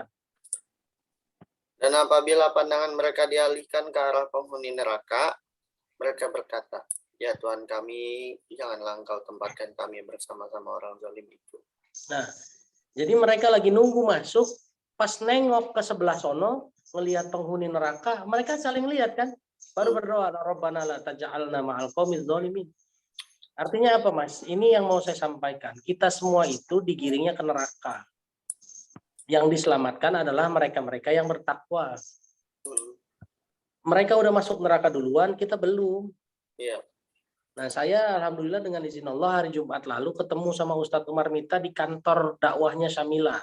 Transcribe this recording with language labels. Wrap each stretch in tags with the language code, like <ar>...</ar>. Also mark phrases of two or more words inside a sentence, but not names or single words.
<id>Dan apabila pandangan mereka dialihkan ke arah penghuni neraka, mereka berkata, ya Tuhan kami, janganlah Engkau tempatkan kami bersama-sama orang zalim itu. Nah, jadi mereka lagi nunggu masuk, pas nengok ke sebelah sono, melihat penghuni neraka, mereka saling lihat kan, baru berdoa,</id> <ar>ربنا لا تجعلنا مع القوم الظالمين.</ar> <id>Artinya apa Mas? Ini yang mau saya sampaikan. Kita semua itu digiringnya ke neraka. Yang diselamatkan adalah mereka-mereka yang bertakwa. Mereka udah masuk neraka duluan, kita belum. Iya. Nah, saya alhamdulillah dengan izin Allah hari Jumat lalu ketemu sama Ustadz Umar Mita di kantor dakwahnya Syamilah.</id>